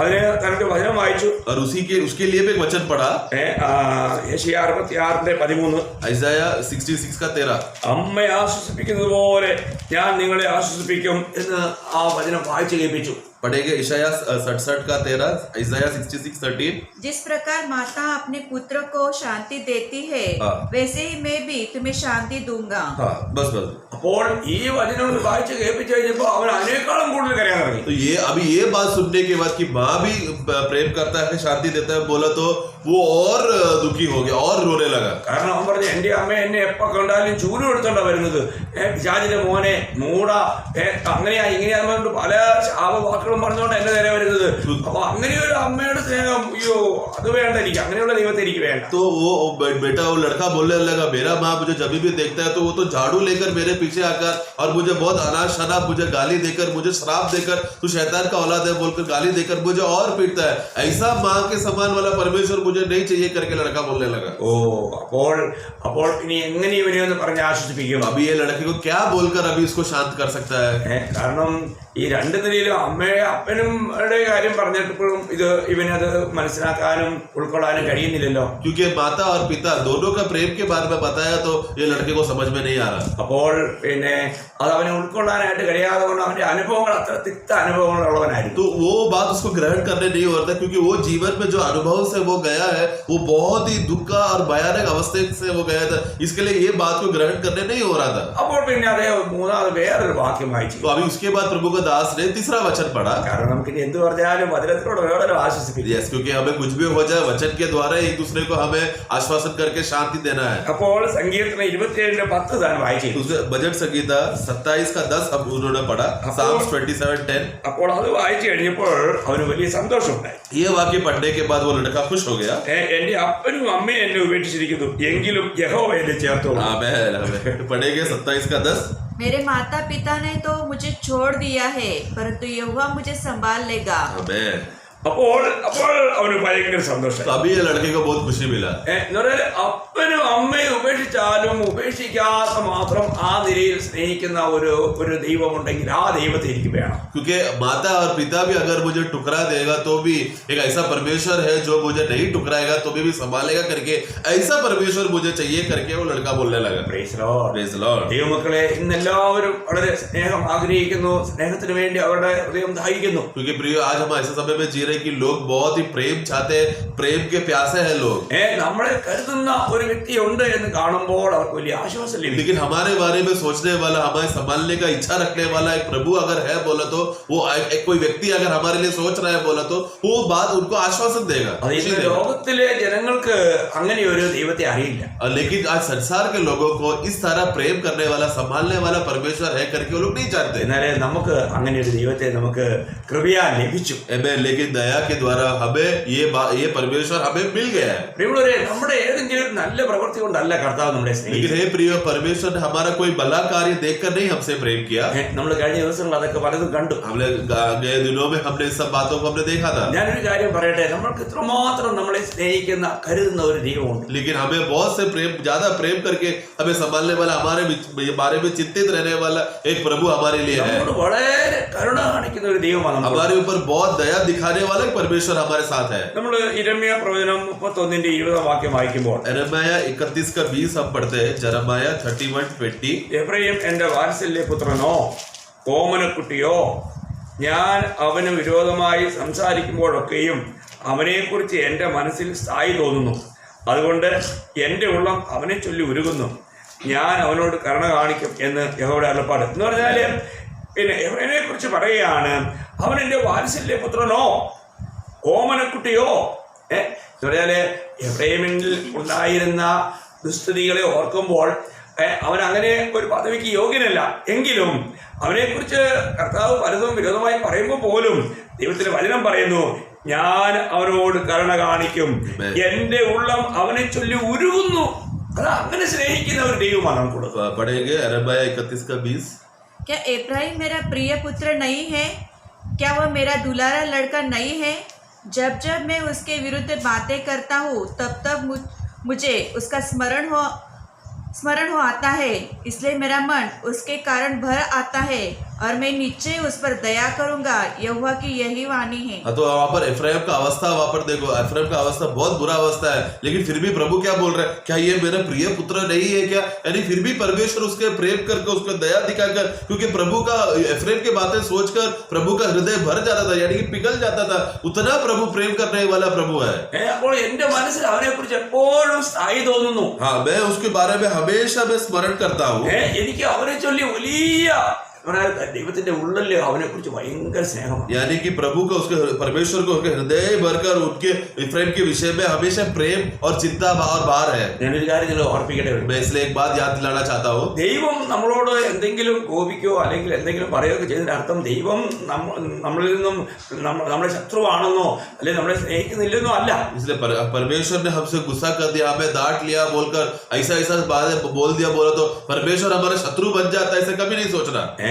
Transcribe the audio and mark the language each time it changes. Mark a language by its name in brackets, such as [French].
[Malayalam] അതിന് തനക്ക് വചനം വായിച്ചു. [Hindi] और उसके लिए भी एक वचन पढ़ा, [Malayalam] യെശയ്യാ 66:13. [Hindi] ഐസായ 66 का 13, [Malayalam] അമ്മയെ ആശ്വസിപ്പിക്കുന്നത് പോലെ ഞാൻ നിങ്ങളെ ആശ്വസിപ്പിക്കും എന്ന് ആ വചനം വായിച്ചു കേൾപ്പിച്ചു. [Hindi] पढ़ेंगे ईशाया 67 का 13, ईसाया 66:13। जिस प्रकार माता अपने पुत्र को शांति देती है हाँ। वैसे ही मैं भी तुम्हें शांति दूंगा। हाँ बस [Malayalam] അപ്പോൾ ഈ വചനം വായിച്ചു കേൾപ്പിച്ചു കഴിഞ്ഞപ്പോൾ അവൻ അതിനേക്കാളും കൂടുതൽ കരയാൻ തുടങ്ങി. [Hindi] तो ये बात सुनने के बाद कि माँ भी प्रेम करता है शांति देता है बोला तो वो और दुखी हो गया और रोने लगा। [Malayalam] കാരണം അവൻ പറഞ്ഞു എന്റെ അമ്മ എന്നെ എപ്പോ കണ്ടാലും ചൂലും എടുത്തോണ്ടാ വരുന്നത്, പിശാചിന്റെ മോനെ മൂട അങ്ങനെയാ ഇങ്ങനെയാ പല ശാപവാക്കുകളും പറഞ്ഞുകൊണ്ട് എന്റെ നേരെ വരുന്നത്. അപ്പൊ അങ്ങനെ ഒരു അമ്മയുടെ സ്നേഹം അയ്യോ അത് വേണ്ട എനിക്ക്, അങ്ങനെയുള്ള ദൈവത്തെ എനിക്ക് വേണ്ട. [Hindi] तो वो बेटा वो लड़का बोलने लगा मेरा माँ मुझे जब भी देखता है तो वो तो झाड़ू लेकर मेरे पीछे आकर और मुझे बहुत अनाज शराब मुझे गाली देकर मुझे श्राप देकर तू शैतान का औलाद है बोलकर गाली देकर मुझे और पीटता है, ऐसा माँ के समान वाला परमेश्वर मुझे नहीं चाहिए करके लड़का बोलने लगा। [Malayalam] ഓ അപ്പോൾ ഇനി എങ്ങനെ ഇവനെ ഒന്ന് പറഞ്ഞ് ആശ്വസിപ്പിക്കും? [Hindi] अभी ये लड़के को क्या बोलकर अभी इसको शांत कर सकता है? [Malayalam] കാരണം ഈ രണ്ടു നിലയിലും അമ്മയെ അപ്പനും കാര്യം പറഞ്ഞപ്പോഴും ഇത് ഇവനത് മനസ്സിലാക്കാനും ഉൾക്കൊള്ളാനും കഴിയുന്നില്ലല്ലോ. [Hindi] क्योंकि माता और पिता दोनों का प्रेम के बारे में बताया तो ये लड़के को समझ में नहीं आ रहा। [Malayalam] അപ്പോൾ പിന്നെ അത് അവനെ ഉൾക്കൊള്ളാനായിട്ട് കഴിയാതെ കൊണ്ട് അവന്റെ അനുഭവങ്ങൾ അത്ര തിക്ത അനുഭവങ്ങളുള്ളവനായിരുന്നു. [Hindi] तो वो बात उसको ग्रहण करने नहीं हो रहा था क्योंकि वो जीवन में जो अनुभव से वो गया है वो बहुत ही दुख का और भयानक अवस्था से वो गया था, इसके लिए ये बात को ग्रहण करने नहीं हो रहा था। [Malayalam] അപ്പോൾ പിന്നെ അദ്ദേഹം മൂന്നാമത് വേറൊരു വാക്യം വായിച്ചു. [Hindi] तो अभी उसके बाद प्रभु का दास ने तीसरा वचन पढ़ा, [Malayalam] കാരണം നമുക്ക് ഇനി എന്ത് പറഞ്ഞാലും വചനത്തിലൂടെ വേറെ ആശ്വസിപ്പിക്കും. [Hindi] यस क्योंकि हमें कुछ भी हो जाए वचन के द्वारा एक दूसरे को हमें आश्वासन करके शांति देना है। [Malayalam] അപ്പോൾ സങ്കീർത്തനം 27:10 താൻ വായിച്ചു. [Hindi] भजन संगीता 27 का 10 अब उन्होंने पढ़ा, Psalms 27:10। [Malayalam] അപ്പോൾ അത് വായിച്ചു കഴിഞ്ഞപ്പോൾ അവന് വലിയ സന്തോഷമുണ്ടായി. [Hindi] ये वाक्य पढ़ने के बाद वो लड़का खुश हो गया। [Malayalam] എന്റെ അപ്പനും അമ്മയും എന്നെ ഉപേക്ഷിച്ചിരിക്കുന്നു എങ്കിലും യഹോവ എന്നെ ചേർത്തോളൂ. [Hindi] पढ़ेंगे 27 का 10। मेरे माता पिता ने तो मुझे छोड़ दिया है परंतु यहोवा मुझे संभाल लेगा। [Malayalam] അപ്പോൾ അവന് ഭയങ്കര സന്തോഷം. [Hindi] तो अभी ये लड़के को बहुत खुशी मिला। [Malayalam] അപ്പനും അമ്മയും ഉപേക്ഷിച്ചാലും ഉപേക്ഷിക്കാത്ത മാത്രം ആ നിലയിൽ സ്നേഹിക്കുന്ന ഒരു ദൈവമുണ്ടെങ്കിൽ ആ ദൈവത്തെ എനിക്ക് വേണം. [Hindi] क्योंकि माता और पिता भी अगर मुझे टुकरा देगा तो भी एक ऐसा परमेश्वर है जो मुझे नहीं टुकराएगा तो भी संभालेगा करके ऐसा परमेश्वर मुझे चाहिए करके वो लड़का बोलने लगा। [English] Praise the Lord. Praise the Lord. [Malayalam] ദൈവമക്കളെ ഇന്നെല്ലാവരും വളരെ സ്നേഹം ആഗ്രഹിക്കുന്നു, സ്നേഹത്തിന് വേണ്ടി അവരുടെ ഹൃദയം ദാഹിക്കുന്നു. [Hindi] क्योंकि प्रिय आज हम ऐसे समय में जी रहे कि लोग बहुत ही प्रेम चाहते हैं, प्रेम के प्यासे हैं लोग। [Malayalam] നമ്മളെ കരുതുന്ന ഒരു വ്യക്തി ഉണ്ട് എന്ന് കാണുമ്പോൾ അവർക്ക് വലിയ ആശ്വാസം ലഭിക്കും. [Hindi] लेकिन हमारे बारे में सोचने वाला, हमें संभालने का इच्छा रखने वाला एक प्रभु अगर है बोला तो वो एक कोई व्यक्ति अगर हमारे लिए सोच रहा है बोला तो वो बात उनको आश्वासन देगा। [Malayalam] ലോകത്തിലെ ജനങ്ങൾക്ക് അങ്ങനെ ഒരു ദൈവത്തെ അറിയില്ല. [Hindi] लेकिन आज संसार के लोगों को इस तरह प्रेम करने वाला संभालने वाला परमेश्वर है करके वो लोग नहीं जानते। [Malayalam] എന്നാലേ നമുക്ക് അങ്ങനെ ഒരു ദൈവത്തെ നമുക്ക് കൃപയാ ലഭിച്ചു. [Hindi] लेकिन दया के द्वारा हमें ये परमेश्वर हमें मिल गया है। [Malayalam] പ്രിയമുള്ളവരെ, നമ്മുടെ ഏതെങ്കിലും നല്ല പ്രവൃത്തി കൊണ്ടല്ല കർത്താവ് നമ്മളെ സ്നേഹിക്കുന്നത്. [Hindi] लेकिन हे प्रिय परमेश्वर ने हमारा कोई भला कार्य देखकर नहीं हमसे प्रेम किया। [Malayalam] നമ്മൾ കഴിഞ്ഞ ദിവസങ്ങൾ അതൊക്കെ പലതും കണ്ടു. [Hindi] हमने गए दिनों में हमने इस सब बातों को हमने देखा था। [Malayalam] ഞാനൊരു കാര്യം പറയട്ടെ, നമ്മൾക്ക് ഇത്രമാത്രം നമ്മളെ സ്നേഹിക്കുന്ന കരുതുന്ന ഒരു ദൈവമുണ്ട്. [Hindi] लेकिन हमें बहुत से ज्यादा प्रेम करके हमें संभालने वाला, हमारे बारे में चिंतित रहने वाला एक प्रभु हमारे लिए है। [Malayalam] വളരെ കരുണ കാണിക്കുന്ന ഒരു ദൈവമാണ്. [Hindi] हमारे ऊपर बहुत दया दिखाने वाला एक परमेश्वर हमारे साथ है। [Malayalam] നമ്മൾ യിരെമ്യാ പ്രവചനം 31:20 വാക്യം വായിക്കുമ്പോൾ [Hindi] यिर्मयाह 31 का 20 हम पढ़ते हैं। यिर्मयाह 31:20। [Malayalam] എഫ്രയീം എന്റെ വാത്സല്യ പുത്രനോ ഓമനക്കുട്ടിയോ, ഞാൻ അവന് വിരോധമായി സംസാരിക്കുമ്പോഴൊക്കെയും അവനെക്കുറിച്ച് എൻ്റെ മനസ്സിൽ സ്ഥായി തോന്നുന്നു. അതുകൊണ്ട് എൻ്റെ ഉള്ളം അവനെ ചൊല്ലി ഉരുകുന്നു. ഞാൻ അവനോട് കരുണ കാണിക്കും എന്ന് യഹോവയുടെ അരുളപ്പാട്. എന്ന് പറഞ്ഞാല് പിന്നെ എഫ്രയീമിനെ കുറിച്ച് പറയുകയാണ്, അവൻ എൻ്റെ വാത്സല്യ പുത്രനോ ഓമനക്കുട്ടിയോ. എന്ന് പറഞ്ഞാല് എഫ്രയീമിൽ ഉണ്ടായിരുന്ന ദുസ്ഥിതികളെ ഓർക്കുമ്പോൾ അവൻ അങ്ങനെ ഒരു പദവിക്ക് യോഗ്യനല്ല. എങ്കിലും അവനെക്കുറിച്ച് കർത്താവ് പലതും വിരോധമായി പറയുമ്പോൾ പോലും ദൈവത്തിന്റെ വചനം പറയുന്നു, ഞാൻ അവനോട് കരുണ കാണിക്കും, എന്റെ ഉള്ളം അവനെ ചൊല്ലി ഉരുകുന്നു അത് അങ്ങനെ സ്നേഹിക്കുന്ന ഒരു ദൈവമാണ് നമുക്കുള്ളത്. [Hindi] पढ़ेंगे यिर्मयाह 31 का 20। क्या एफ्राइम मेरा प्रिय पुत्र नहीं है? क्या वह मेरा दुलारा लड़का नहीं है? जब जब मैं उसके विरुद्ध बातें करता हूँ तब तब मुझे उसका स्मरण हो आता है, इसलिए मेरा मन उसके कारण भर आता है और मैं निश्चय उस पर दया करूंगा। यहोवा की यही वाणी है। तो वहां पर इफ्राइम का अवस्था, वहां पर देखो इफ्राइम का अवस्था बहुत बुरा अवस्था है, लेकिन फिर भी प्रभु क्या बोल रहे हैं, क्या ये मेरा प्रिय पुत्र नहीं है क्या? यानी फिर भी परमेश्वर उसके प्रेम करके, उसको दया दिखाकर, क्योंकि प्रभु का इफ्राइम की बातें सोचकर प्रभु का हृदय भर जाता था, यानी कि पिघल जाता था। उतना प्रभु प्रेम करने वाला प्रभु है। [Malayalam] അപ്പോൾ എന്റെ മനസ്സിൽ അവനെ കുറിച്ച് എപ്പോഴും സ്ഥായി തോന്നുന്നു. [Hindi] हाँ, मैं उसके बारे में हमेशा मैं स्मरण करता हूँ। [Malayalam] എനിക്ക് അവനെ ചൊല്ലി വലിയ ദൈവത്തിന്റെ ഉള്ളിൽ അവനെ കുറിച്ച് ഭയങ്കര സ്നേഹമാണ്. [Hindi] यानी कि प्रभु को, उसके परमेश्वर को उसके हृदय भरकर उनके इफ्राइम के विषय में हमेशा प्रेम और चिंता और भार है। [Malayalam] ഞാനൊരു കാര്യം ഓർപ്പിക്കട്ടെ. [Hindi] मैं इसलिए एक बात याद दिलाना चाहता हूँ। [Malayalam] ദൈവം നമ്മളോട് എന്തെങ്കിലും കോപിക്കോ അല്ലെങ്കിൽ എന്തെങ്കിലും പറയുകയോ ചെയ്തതിന്റെ അർത്ഥം ദൈവം നമ്മളിൽ നിന്നും നമ്മുടെ ശത്രുവാണെന്നോ അല്ലെങ്കിൽ നമ്മളെ സ്നേഹിക്കുന്നില്ലെന്നോ അല്ല. [Hindi] इसलिए परमेश्वर ने हमसे गुस्सा कर दिया, हमें डांट लिया बोलकर ऐसा बात बोल दिया बोला तो परमेश्वर हमारा शत्रु बन जाता है, ऐसे कभी नहीं सोचना।